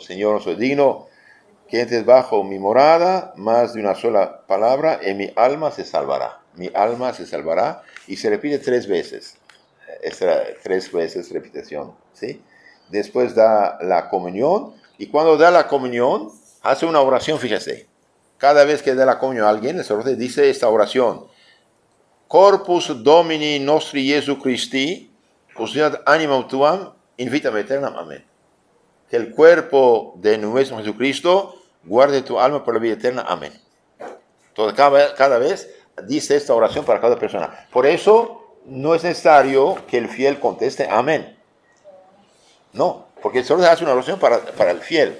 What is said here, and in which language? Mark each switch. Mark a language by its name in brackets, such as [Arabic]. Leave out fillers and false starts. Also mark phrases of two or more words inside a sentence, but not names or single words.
[Spanish] Señor, no soy digno que entres bajo mi morada, más de una sola palabra, y mi alma se salvará. Mi alma se salvará. Y se repite 3 veces. Esta 3 veces repetición, ¿sí? Después da la comunión. Y cuando da la comunión, hace una oración, fíjese. Cada vez que da la comunión a alguien, el sacerdote dice esta oración: [Latin] Corpus Domini nostri Jesu Christi, usiat animam tuam, in vitam aeternam. Amén. [Spanish] Que el cuerpo de nuestro Jesucristo guarde tu alma por la vida eterna. Amén. Entonces, cada vez dice esta oración para cada persona. Por eso no es necesario que el fiel conteste amén. No, porque el sacerdote hace una oración para el fiel.